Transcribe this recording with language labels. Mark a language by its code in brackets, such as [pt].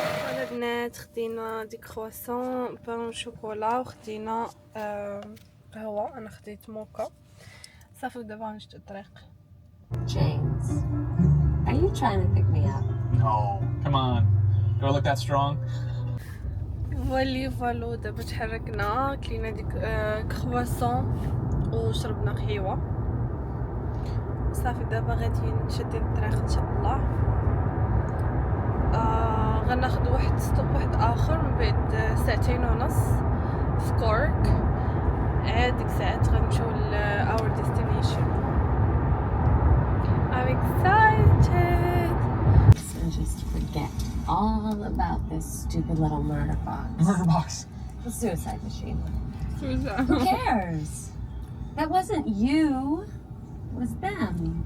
[ar] انا بنات خدينا ديك كرواسون بان شوكولا وخدينا قهوه. انا خديت موكا. صافي دابا غنشد الطريق. [en] James, are you trying to pick me up? No, come on. Do I look that strong? [ar] فالو دابا تحركنا كلينا ديك كرواسون وشربنا قهوه صافي دابا غادي نشد الطريق ان شاء الله. غناخد واحد ستوب واحد اخر من بعد 2.5 ساعة في كورك، عاد ديك الساعات غنمشيو ل our destination. [en] I'm excited. And just forget all about this stupid little murder box. Murder box. The suicide machine. Who cares? That wasn't you. It was them.